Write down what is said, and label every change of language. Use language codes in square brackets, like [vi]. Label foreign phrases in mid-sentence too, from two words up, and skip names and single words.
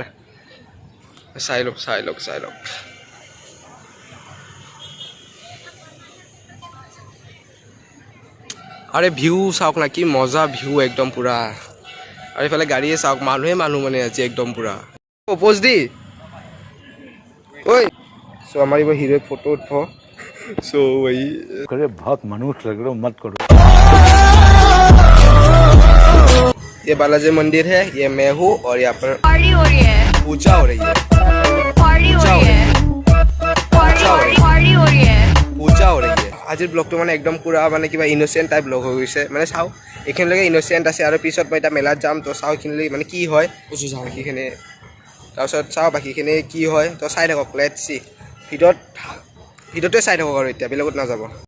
[as] চাই লওক আৰে ভিউ চাওক না, কি মজা ভিউ একদম পূৰা। আৰু এইফালে গাড়ীয়ে চাওক, মানুহ মানে আজি একদম পূৰা প'জ দি ঐ। চ' আমাৰ এইবাৰ হিৰোই ফটো উঠব। চ' वही [hi] बहुत मनुष्य लग रहे हो, मत करो। ये बालाजी मंदिर है, ये मैं हूँ और यहाँ पर पार्टी हो रही है, पूजा हो रही है, पार्टी हो रही है, पार्टी हो रही है। पूजा हो रही है। [as] আজিৰ ব্লগটো মানে একদম পূৰা মানে কিবা [en] innocent type blog [as] হৈ গৈছে, মানে চাওঁ এইখিনিলৈকে ইন'চেণ্ট আছে আৰু পিছত মই এতিয়া মেলাত যাম। তো চাওঁ এইখিনিলৈকে মানে কি হয়, চাওঁ বাকীখিনি, তাৰপিছত চাওঁ বাকীখিনি কি হয়। তো চাই থাকক, [en] let's see. [as] ভিডিঅ'টোৱে চাই থাকক আৰু এতিয়া বেলেগত নাযাব।